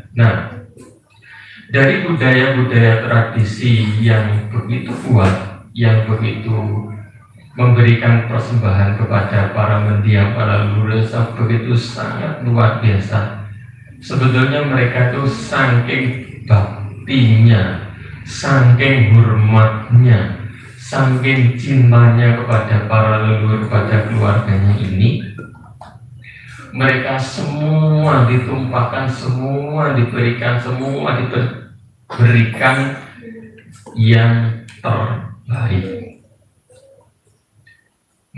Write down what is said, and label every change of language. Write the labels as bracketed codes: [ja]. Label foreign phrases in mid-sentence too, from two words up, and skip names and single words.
[id] Nah, dari budaya-budaya tradisi yang begitu kuat, yang begitu memberikan persembahan kepada para mendiang, para leluhur, begitu sangat luar biasa. Sebetulnya mereka itu saking baktinya, saking hormatnya, saking cintanya kepada para leluhur, kepada keluarganya ini, mereka semua ditumpahkan, semua diberikan, yang terbaik.